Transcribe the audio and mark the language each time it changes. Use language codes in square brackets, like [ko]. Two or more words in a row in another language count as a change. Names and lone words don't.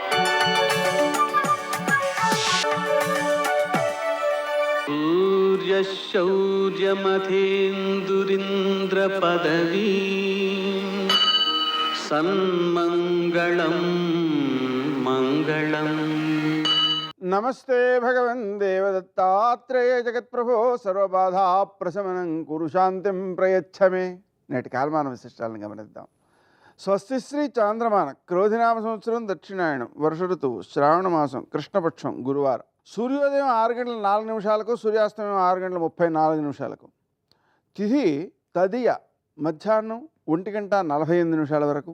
[sa] सूर्यशौर्यमथेन्दुरिन्द्रपदवी सन्मङ्गलं मङ्गलम्। नमस्ते भगवन् देवदत्तात्रेय जगत्प्रभो सर्वबाधा प्रशमनं कुरु शांतिं प्रयच्छ मे। [te] నేటి కాలమాన విశిష్టాలను గమనిద్దాం. స్వస్తి శ్రీ చాంద్రమాన క్రోధినామ సంవత్సరం దక్షిణాయనం వర్ష ఋతువు శ్రావణ మాసం కృష్ణపక్షం గురువారం. సూర్యోదయం 6 గంటల 4 నిమిషాలకు, సూర్యాస్తమయం 6 గంటల 34 నిమిషాలకు. తిథి తదియ మధ్యాహ్నం 1 గంట 48 నిమిషాల వరకు.